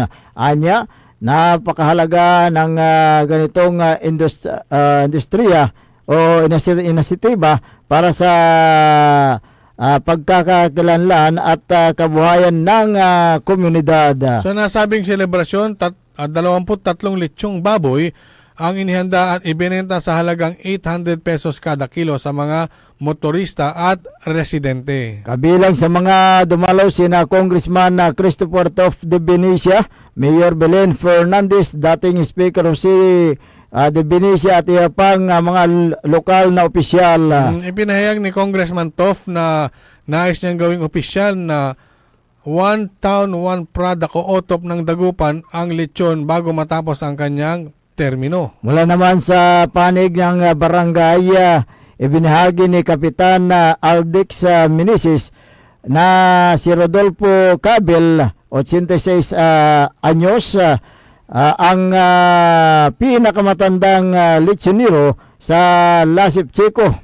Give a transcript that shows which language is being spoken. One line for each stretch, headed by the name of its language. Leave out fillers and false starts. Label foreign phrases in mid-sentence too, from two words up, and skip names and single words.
Filipino: Anya, napakahalaga ng ganitong industriya o inisitiba para sa pagkakakilanlan at kabuhayan ng komunidad. Sa nasabing selebrasyon, 23 lechong baboy ang inihanda at ibinenta sa halagang 800 pesos kada kilo sa mga motorista at residente. Kabilang sa mga dumalaw sina Congressman Christopher Tof de Benicia, Mayor Belen Fernandez, dating Speaker Jose de Benicia at iba pang mga lokal na opisyal. Ipinahayag ni Congressman Tof na nais niyang gawing opisyal na
English: one town, one product
Filipino: o OTOP ng Dagupan ang lechon bago matapos ang kanyang termino. Mula naman sa panig ng barangay, ibinahagi ni Kapitan Aldix Minisis na si Rodolfo Cabel, 86 anyos, ang pinakamatandang lechonero sa Lasip Chico.